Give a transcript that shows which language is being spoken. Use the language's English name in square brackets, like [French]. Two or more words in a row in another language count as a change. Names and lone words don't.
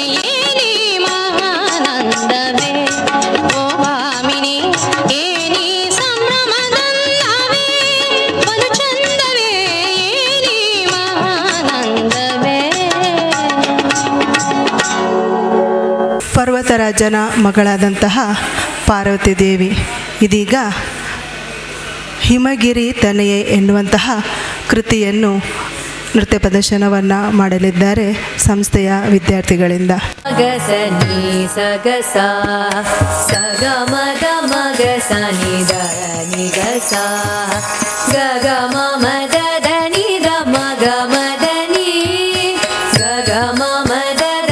[Kannada] ಏನಿ ಮಹಾನಂದವೇ ಓ ಭಾಮಿನಿ, ಏನಿ ಸಂಭ್ರಮದಲ್ಲವೇ ಬಲು ಚಂದವೇ, ಏನಿ ಮಹಾನಂದವೇ. ಪರ್ವತರಾಜನ ಮಗಳಾದಂತಹ ಪಾರ್ವತಿ ದೇವಿ ಇದೀಗ ಹಿಮಗಿರಿ ತನಯೆ ಎನ್ನುವಂತಹ ಕೃತಿಯನ್ನು ನೃತ್ಯ ಪ್ರದರ್ಶನವನ್ನು ಮಾಡಲಿದ್ದಾರೆ ಸಂಸ್ಥೆಯ ವಿದ್ಯಾರ್ಥಿಗಳಿಂದ. ಗಸನಿ ಸಗಸ ಸಗ ಮಗ ಮಗ ಸನಿ ದ ನಿ ಗಸ ಗಗ ಮಮ ದದ ನಿ ದ ಮಗ ಮದನಿ ಗಗ ಮಮ ದದ